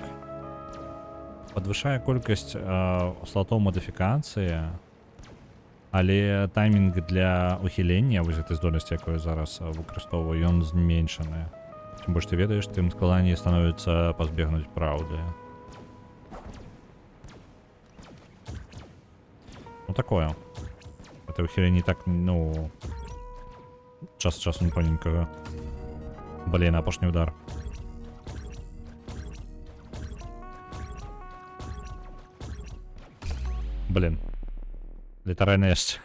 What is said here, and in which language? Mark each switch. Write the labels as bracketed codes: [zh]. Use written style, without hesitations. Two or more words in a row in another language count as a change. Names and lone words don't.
[uk] Подвищає кількість слотов модифікації, але таймінг для ухилення, ось цієї здольності, яку я зараз використовую, він зменшений. Чим більше ти ведаєш, тим складніше становиться позбігнути правди. [ru] Ну такое. Это ухиление так, ну... Час от часу непонятненького. Блин, опошний удар. Блин. [be] Літаральна яшчэ.